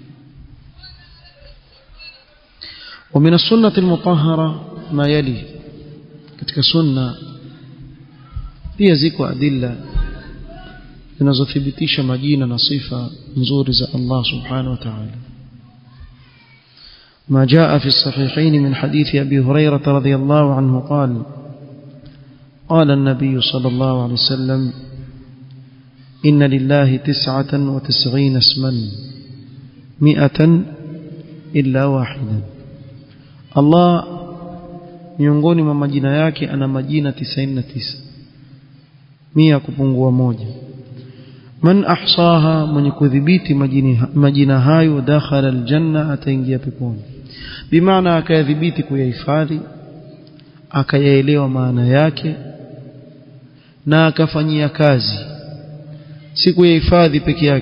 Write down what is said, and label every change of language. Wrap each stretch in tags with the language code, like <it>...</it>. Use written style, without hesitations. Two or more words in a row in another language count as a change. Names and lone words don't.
<ar>ومن السنة المطهرة ما يلي.</ar> <sw>katika sunna pia ziko adilla zinazothibitisha majina na sifa nzuri za Allah</sw> <ar>سبحانه وتعالى. ما جاء في الصحيحين من حديث أبي هريرة رضي الله عنه قال قال النبي صلى الله عليه وسلم إن لله 99 اسما 100 إلا واحدا.</ar> <sw>Allah miongoni mwa majina yake ana majina 99, 100 kupungua moja.</sw> <ar>من أحصاها,</ar> <sw>mwenye kudhibiti majina hayo,</sw> <ar>دخل الجنة,</ar> <sw>ataingia peponi. Bimaana akayadhibiti kuyahifadhi, akayaelewa maana yake na akafanyia kazi, si kuyahifadhi peke yake.</sw>